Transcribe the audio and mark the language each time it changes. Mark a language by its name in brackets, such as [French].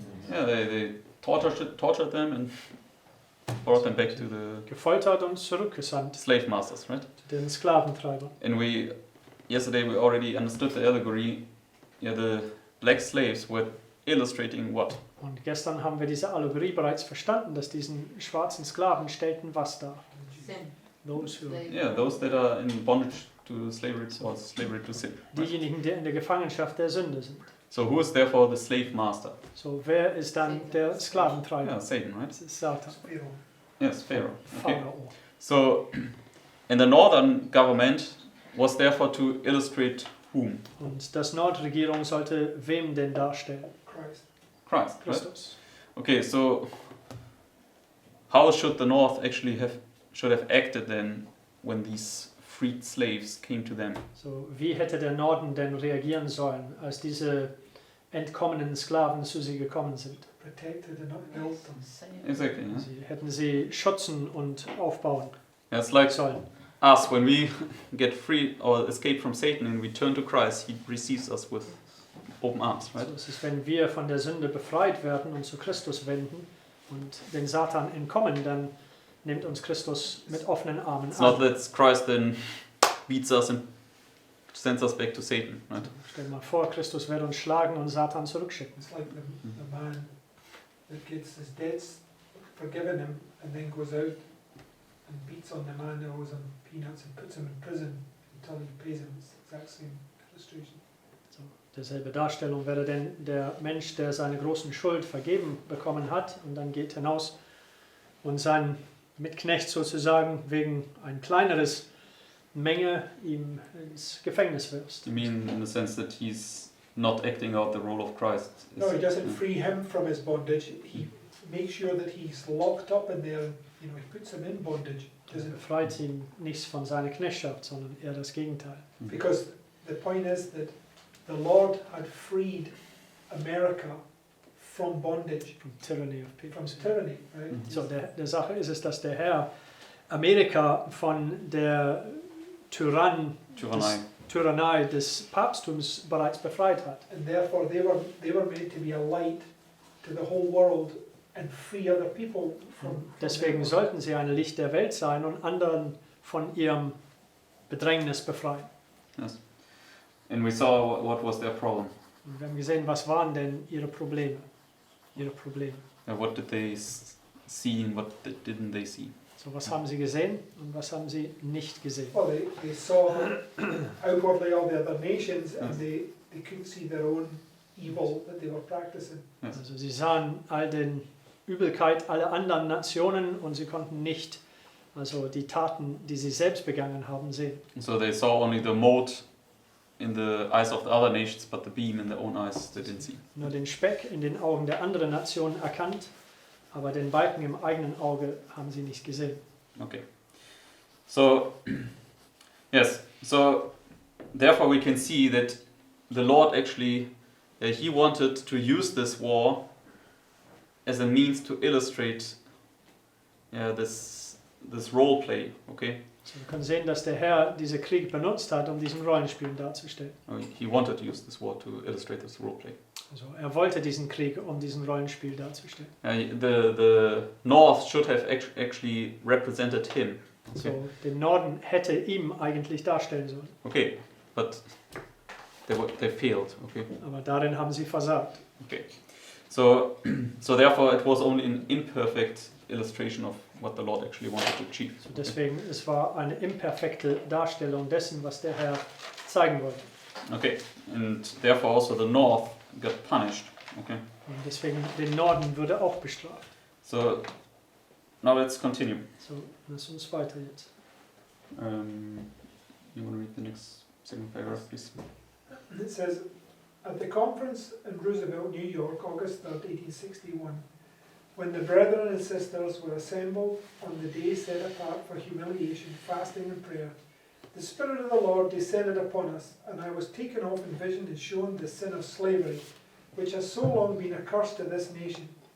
[English] Yeah, they tortured them and brought them back to the [German] Gefoltert und zurückgesandt [English] slave masters, right? [German] zu den Sklaventreibern. [English] And yesterday we already understood the allegory. Yeah, the black slaves were illustrating what? [German] Und gestern haben wir diese Allegorie bereits verstanden, dass diesen schwarzen Sklaven stellten was dar? [English] Sin. Those who, Yeah, those that are in bondage to slavery or slavery to sin. Right? [German] diejenigen, die in der Gefangenschaft der Sünde sind. [English] So who is therefore the slave master? [German] So, wer ist dann der Sklaventreiber? [English] Yeah, Satan, right? [German] Das ist Satan. [English] Yes, Pharaoh. Okay. [German] Pharao. [English] So, and the northern government was therefore to illustrate whom? [German] Und das Nordregierung sollte wem denn darstellen? [English] Christ, right? [German] Christus. [English] Okay, so how should the North actually should have acted then when these freed slaves came to them? [German] So, wie hätte der Norden denn reagieren sollen, als diese entkommenen Sklaven zu sie gekommen sind? [English] Protected and not built them. Exactly. Yeah? [German] Sie hätten sie schützen und aufbauen [English] Yeah, it's like [German] sollen. [English] us when we get free or escape from Satan and we turn to Christ, He receives us with open arms, right? [German] So ist es, wenn wir von der Sünde befreit werden und zu Christus wenden und den Satan entkommen, dann nimmt uns Christus mit offenen Armen [English] It's not [German] an. [English] that Christ then beats us and sends us back to Satan, right? [German] Stell dir mal vor, Christus wird uns schlagen und Satan zurückschicken. [English] It's like the man that gets his debts forgiven him and then goes out and beats on the man who owes him peanuts and puts him in prison until he pays him. It's the exact same illustration. [German] So, derselbe Darstellung wäre denn der Mensch, der seine großen Schuld vergeben bekommen hat und dann geht hinaus und seinen Mitknecht sozusagen wegen ein kleineres Menge ihm ins Gefängnis wirfst. [English] You mean in the sense that he's not acting out the role of Christ? No, he doesn't free him from his bondage. He makes sure that he's locked up in there. You know, he puts him in bondage. [German] Er befreit ihn nicht von seiner Knechtschaft, sondern eher das Gegenteil. [English] Because the point is that the Lord had freed America from bondage, From tyranny of people. from tyranny, right? [German] So, der Sache ist es, dass der Herr Amerika von der Tyrannei des Papsttums bereits befreit hat. [English] And therefore they were made to be a light to the whole world and free other people from [German] Deswegen sollten sie ein Licht der Welt sein und anderen von ihrem Bedrängnis befreien. [English] Yes. And we saw what was their problem. [German] Und wir haben gesehen, was waren denn ihre Probleme? [English] What did they see and what didn't they see? [German] So, was haben sie gesehen und was haben sie nicht gesehen? [English] Well, they saw outwardly all the other nations and they couldn't see their own evil that they were practicing. Yes. [German] Also sie sahen all den Übelkeit aller anderen Nationen und sie konnten nicht die Taten, die sie selbst begangen haben, sehen. [English] So they saw only the mode in the eyes of the other nations, but the beam in their own eyes they didn't see. [German] Nur den Speck in den Augen der anderen Nationen erkannt, aber den Balken im eigenen Auge haben sie nicht gesehen. [English] Okay. So, yes. So, therefore we can see that the Lord actually, he wanted to use this war as a means to illustrate this role play. Okay. [German] So, wir können sehen, dass der Herr diese Krieg benutzt hat, um diesen Rollenspiel darzustellen. [English] He wanted to use this war to illustrate this role play. [German] Also er wollte diesen Krieg, um diesen Rollenspiel darzustellen. [English] The North should have actually represented him. Okay. [German] So, den Norden hätte ihm eigentlich darstellen sollen. [English] Okay, but they failed. Okay. [German] Aber darin haben sie versagt. [English] Okay. So therefore it was only an imperfect illustration of what the Lord actually wanted to achieve. [German] So deswegen, es war eine imperfekte Darstellung dessen, was der Herr zeigen wollte. [English] Okay, and therefore also the North got punished. Okay. [German] Und deswegen, den Norden würde auch bestraft. [English] So now let's continue. [German] So, lass uns weiter jetzt. [English] You want to read the next second paragraph, please? It says, at the conference in Roosevelt, New York, August 3rd, 1861, when the brethren and sisters were assembled on the day set apart for humiliation, fasting and prayer, the Spirit of the Lord descended upon us, and I was taken off in vision and shown the sin of slavery, which has so long been a curse to this nation.